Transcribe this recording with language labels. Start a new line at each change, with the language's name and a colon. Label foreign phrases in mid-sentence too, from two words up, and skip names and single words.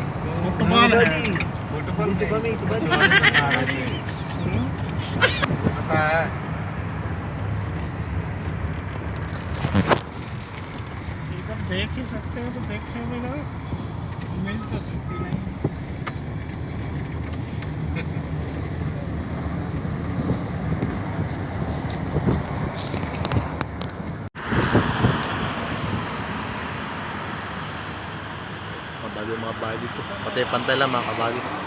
Hindi: फुटबॉल है फुटबॉल पता है इधर देख ही सकते हो तो देखे बिना मिल तो सकती नहीं
Filipino: Kabali yung mga bahay dito. Pati pantay lang mga kabali.